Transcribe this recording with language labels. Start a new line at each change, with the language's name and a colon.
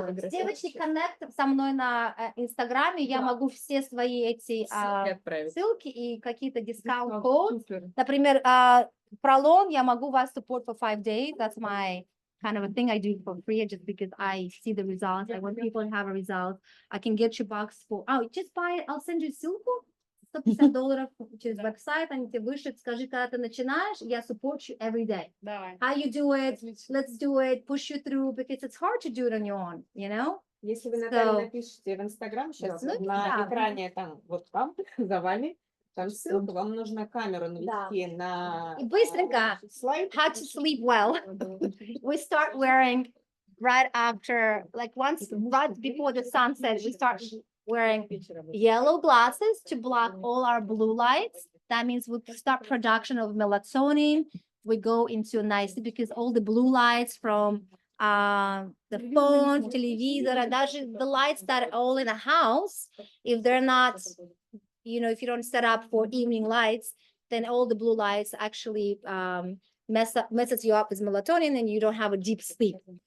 Russian: Девочки, коннект со мной на Инстаграме, я могу все свои эти ссылки и какие-то дискаунт-код. Например, пролон, я могу вас
English: support for 5 days. That's my kind of a thing I do for free just because I see the results. I want people to have a result. I can get you box for... just buy it. I'll send you
Russian: ссылку. $150 через веб-сайт, они тебе вышлют, скажи, когда ты начинаешь, я
English: support you every day. How you do it, let's do it, push you through, because it's hard to do it on your own, you know?
Russian: Если вы, Наталья, напишите в Инстаграм сейчас, на экране там, вот там, за вами, там ссылка, вам нужно камеру навести на... И быстренько,
English: how to sleep well. We start wearing right after, like right before the sunset, we start wearing yellow glasses to block all our blue lights. That means we start production of melatonin. We go into nicely because all the blue lights from the phone, television,
Russian: даже
English: the lights that are all in a house, if they're not, you know, if you don't set up for evening lights, then all the blue lights actually messes you up with melatonin and you don't have a deep sleep.